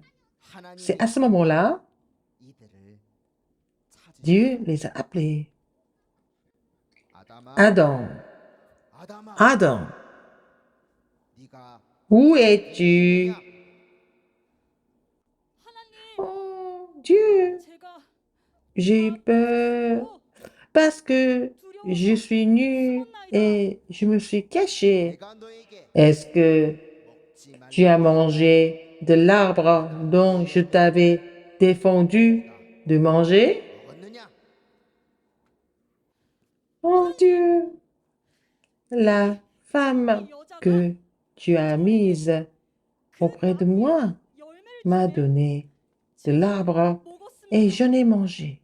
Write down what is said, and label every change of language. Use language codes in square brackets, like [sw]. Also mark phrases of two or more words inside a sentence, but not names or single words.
[fr] C'est à ce moment-là, [ko] 이들을 찾으셨어요. [fr] Dieu les a appelés. [ko] 아담아, [fr] Adam, [ko] 아담아, [fr] Adam, [ko] 네가 [fr] où es-tu? Oh, Dieu, [ko] 제가 [fr] j'ai eu peur parce que je suis nu et je me suis caché. [ko] 내가 너에게 [fr] Est-ce que [ko] 먹지 말라 [fr] tu as mangé de l'arbre dont je t'avais défendu de manger? [ko] 먹었느냐? [fr] Oh Dieu, la femme que tu as mise auprès de moi m'a donné de l'arbre et je n'ai mangé.